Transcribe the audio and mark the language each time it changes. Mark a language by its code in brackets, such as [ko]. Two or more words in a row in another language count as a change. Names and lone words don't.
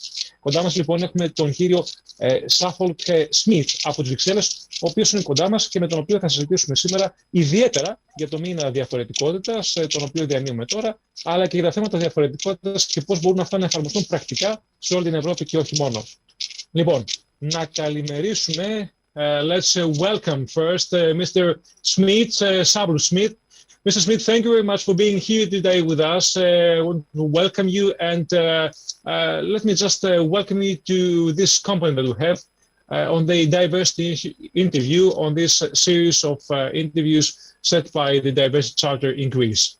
[el] Κοντά μας λοιπόν έχουμε τον κύριο Σάφολκ Σμιτ από τις Βρυξέλλες, ο οποίος είναι κοντά μας και με τον οποίο θα συζητήσουμε σήμερα ιδιαίτερα για το μήνα διαφορετικότητας, τον οποίο διανύουμε τώρα, αλλά και για τα θέματα διαφορετικότητας και πώς μπορούν αυτά να εφαρμοστούν πρακτικά σε όλη την Ευρώπη και όχι μόνο. Λοιπόν, να καλημερίσουμε. [en] Let's welcome first Mr. Smith, Sabrou Smith. Mr. Smith, thank you very much for being here today with us. I want to welcome you, and let me just welcome you to this company that we have on the diversity interview on this series of interviews set by the Diversity Charter in Greece.